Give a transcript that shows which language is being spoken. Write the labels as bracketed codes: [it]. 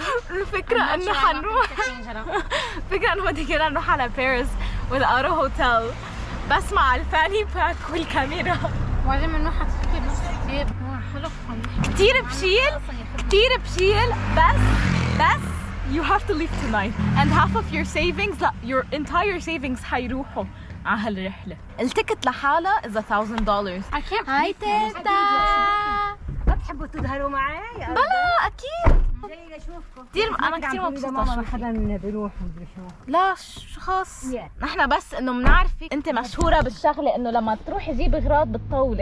[ar] الفكرة إنه حنروح فكرة إنه بدي كنا نروح على باريس والأورو هوتيل بس مع الفاني باك والكاميرا وبعدين بنروح على تفكير نص كتير حلو كتير بشيل بس [en] you have to leave tonight and half of your savings your entire savings حيروحوا على هالرحلة. [ar] التيكت لحالها [en] is $1,000. [ar] هاي تيتا ما بتحبوا تظهروا معي؟ بلا أكيد جاي اشوفكم كثير انا كثير مبسوطه ماما ما حدا بيروح ومدري شو. لا شو خاص نحن بس انه بنعرفك انت مشهوره بالشغله انه لما تروحي جيبي اغراض بتطولي.